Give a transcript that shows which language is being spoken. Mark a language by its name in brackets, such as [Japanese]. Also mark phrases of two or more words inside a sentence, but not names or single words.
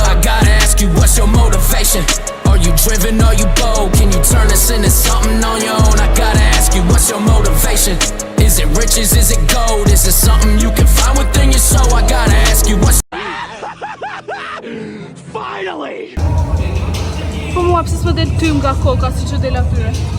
[English] I gotta ask you, what's your motivation? Are you driven, are you bold? Can you turn this into something on your own? I gotta ask you, what's your motivation? Is it riches, is it gold? Is it something you can find within your soul? I gotta ask you, what's... Finally! [Albanian] Po mua pse s'më del tym nga koka si që del atyre.